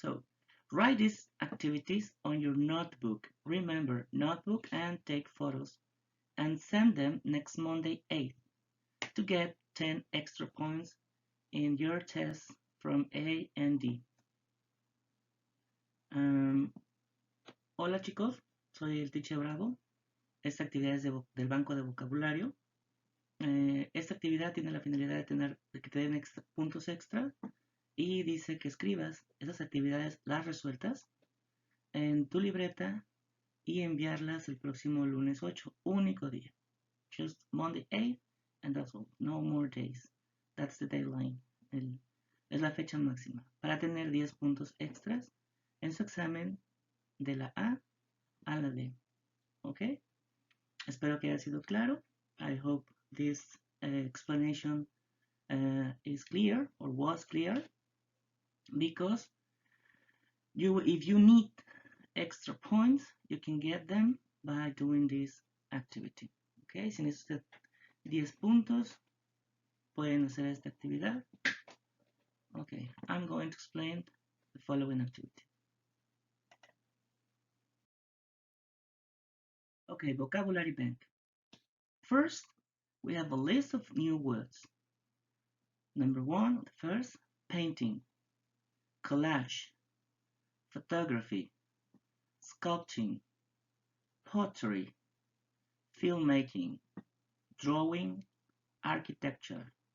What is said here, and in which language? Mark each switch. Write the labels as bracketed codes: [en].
[en] So write these activities on your notebook. Remember, notebook and take photos and send them next Monday 8th to get 10 extra points in your test from A and D. [es] Um, Hola chicos, soy el Teacher Bravo. Esta actividad es del banco de vocabulario. Esta actividad tiene la finalidad de que te den puntos extra y dice que escribas esas actividades, las resueltas, en tu libreta y enviarlas el próximo lunes 8, único día. [en] Just Monday 8 and that's all. No more days. That's the deadline. [es] Es la fecha máxima para tener 10 puntos extras en su examen de la A a la D. ¿Ok? Espero que haya sido claro. [en] I hope this explanation is clear or was clear, because if you need extra points, you can get them by doing this activity. ¿Ok? [es] Si necesitas 10 puntos, pueden hacer esta actividad. [en] Okay, I'm going to explain the following activity. Okay, vocabulary bank. First, we have a list of new words. Number one, the first, painting, collage, photography, sculpting, pottery, filmmaking, drawing, architecture.